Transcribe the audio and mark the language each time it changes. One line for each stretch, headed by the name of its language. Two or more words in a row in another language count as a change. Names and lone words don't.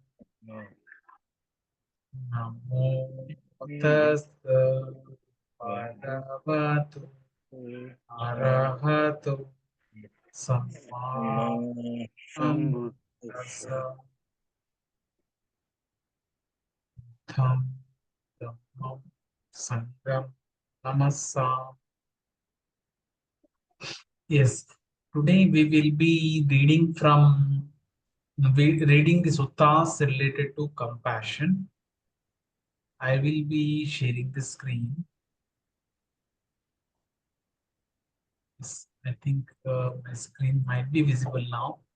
Pali: Namo Tassa Bhagavato Arahato Samma Sambuddhassa. Tham Dhammam Sangham Namassam.
English: Yes, today we will be reading the suttas related to compassion. I will be sharing the screen. Yes, I think my screen might be visible now.